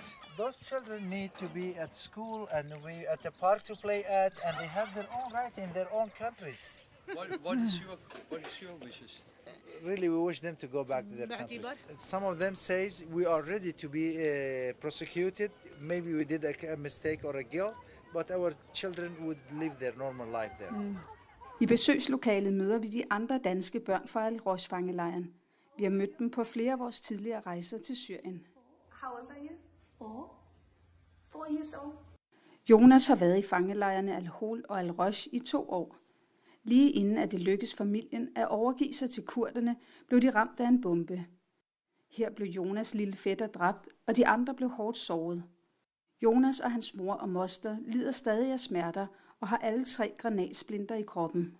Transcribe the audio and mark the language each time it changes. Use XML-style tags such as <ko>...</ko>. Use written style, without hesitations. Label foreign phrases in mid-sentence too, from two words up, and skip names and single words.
<en>Those children need to be at school and at the park to play at, and they have their own right in their own countries. What is your wishes? Really, we wish them to go back to their countries. Some of them says we are ready to be prosecuted. Maybe we did a mistake or a guilt, but our children would live their normal life there.</en> <da>I besøgslokalet møder vi de andre danske børn fra Al-Rosh-fangelejren. Vi har mødt dem på flere af vores tidligere rejser til Syrien.</da> <en>How old are you? 4 years old.</en> <da>Jonas har været i fangelejrene Al-Hol og Al-Rosh i 2 år. Lige inden at det lykkedes familien at overgive sig til kurderne, blev de ramt af en bombe. Her blev Jonas' lille fætter dræbt, og de andre blev hårdt såret. Jonas og hans mor og moster lider stadig af smerter og har alle 3 granatsplinter i kroppen.</da>